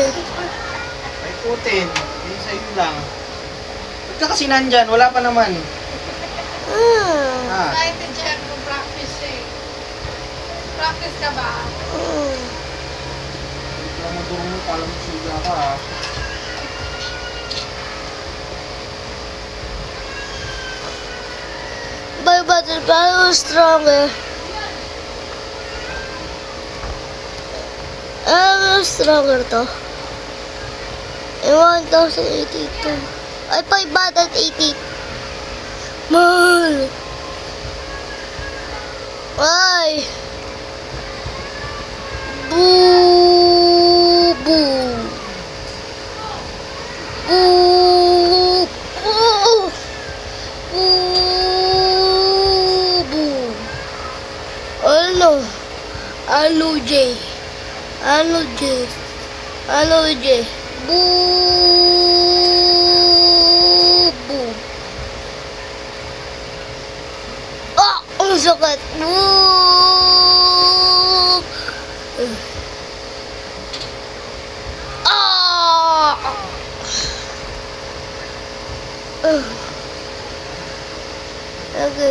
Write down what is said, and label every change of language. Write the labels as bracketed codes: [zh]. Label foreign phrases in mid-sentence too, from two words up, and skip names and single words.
[tl] Ay putin, hindi sa'yo lang. Ba't ka kasi nandyan? Wala pa naman. Ah, Kahit dyan mo practice eh. Practice ka ba? wala mo durong mo, pala mo suga ka ha. [en] My battle power is stronger. Stronger to. [tl] 1082. Ay, 580. Mahal. Ay. Boo. Boo. Boo. Boo. Boo. Ano? Alo J. Boo. Boo. Ah! Ang sakit. Boo. Ah! Okay.